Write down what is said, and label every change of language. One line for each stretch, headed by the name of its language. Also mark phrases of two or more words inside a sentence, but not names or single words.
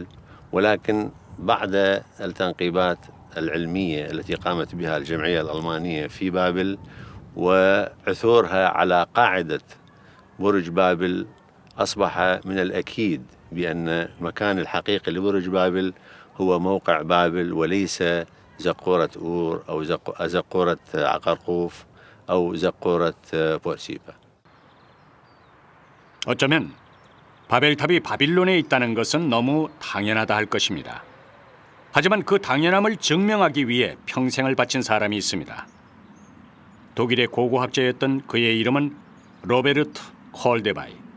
Arabic: ولكن بعد التنقيبات العلمية التي قامت بها الجمعية الألمانية في بابل وعثورها على قاعدة برج بابل أصبح من الأكيد بأن المكان الحقيقي لبرج بابل هو موقع بابل وليس زقورة أور أو زقورة عقرقوف أو زقورة بورسيبا.
Korean: 어쩌면 바벨탑이 바빌론에 있다는 것은 너무 당연하다 할 것입니다. 하지만 그 당연함을 증명하기 위해 평생을 바친 사람이 있습니다. 독일의 고고학자였던 그의 이름은 로베르트 콜데바이.